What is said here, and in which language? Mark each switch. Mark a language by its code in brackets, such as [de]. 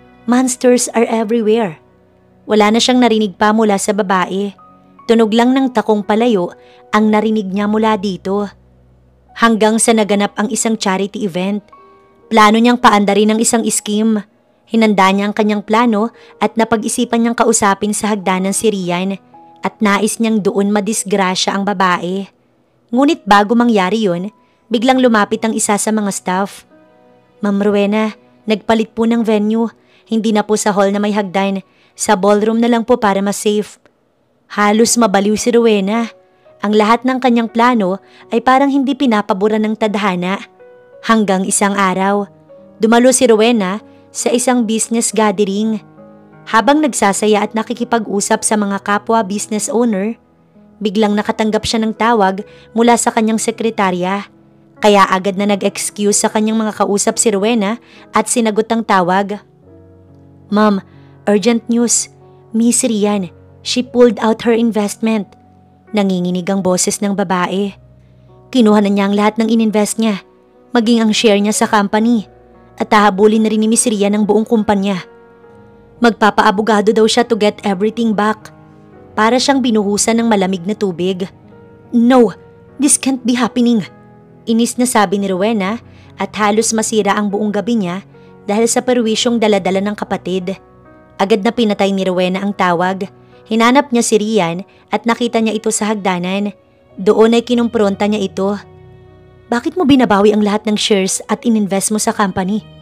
[en] Monsters are everywhere. [tl] Wala na siyang narinig pa mula sa babae. Tunog lang ng takong palayo ang narinig niya mula dito. Hanggang sa naganap ang isang charity event. Plano niyang paandarin ng isang scheme. Hinanda niya ang kanyang plano at napag-isipan niyang kausapin sa hagdanan si Rian at nais niyang doon madisgrasya ang babae. Ngunit bago mangyari yun, biglang lumapit ang isa sa mga staff. Ma'am Rowena, nagpalit po ng venue. Hindi na po sa hall na may hagdan. Sa ballroom na lang po para mas safe. Halos mabaliw si Rowena. Ang lahat ng kanyang plano ay parang hindi pinapaboran ng tadhana. Hanggang isang araw, dumalo si Rowena sa isang business gathering. Habang nagsasaya at nakikipag-usap sa mga kapwa business owner, biglang nakatanggap siya ng tawag mula sa kanyang sekretarya. Kaya agad na nag-excuse sa kanyang mga kausap si Rowena at sinagot ang tawag. [en] Ma'am, urgent news. Miss Rian, she pulled out her investment. [tl] Nanginginig ang boses ng babae. Kinuha na niya ang lahat ng ininvest niya, maging ang share niya sa company. At hahabulin na rin ni Miss Rian ang buong kumpanya. Magpapaabogado daw siya [en] to get everything back. [tl] Para siyang binuhusan ng malamig na tubig. [en] No, this can't be happening. [tl] Inis na sabi ni Rowena at halos masira ang buong gabi niya dahil sa perwisyong daladala ng kapatid. Agad na pinatay ni Rowena ang tawag. Hinanap niya si Rian at nakita niya ito sa hagdanan. Doon ay kinumpronta niya ito. Bakit mo binabawi ang lahat ng shares at ininvest mo sa company?